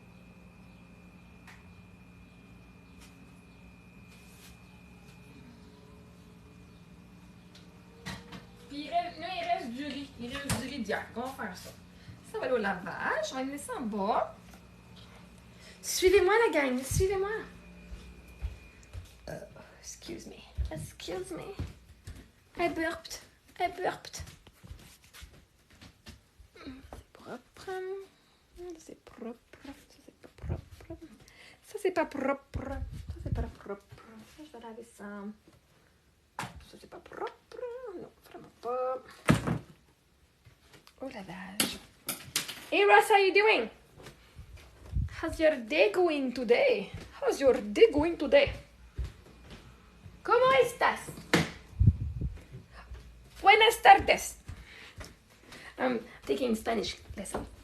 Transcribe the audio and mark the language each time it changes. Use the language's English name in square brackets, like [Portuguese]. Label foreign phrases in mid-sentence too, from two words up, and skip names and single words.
[French] Puis il reste du riz. Il reste du riz d'hier. On va faire ça. Ça va aller au lavage. On va le laisser en bas. Suivez-moi, la gang. Suivez-moi. [English] Excuse me. Excuse me. I burped. I burped. [French] C'est propre. Ça, c'est pas propre. Ça, c'est pas propre. Ça, c'est pas propre. Ça, je vais laver ça. Ça, c'est pas propre. Non, vraiment pas. Au lavage. [English] Hey, Ross, how you doing? How's your day going today? How's your day going today? [Spanish] ¿Cómo estás? Buenas tardes. [English] I'm taking Spanish lesson.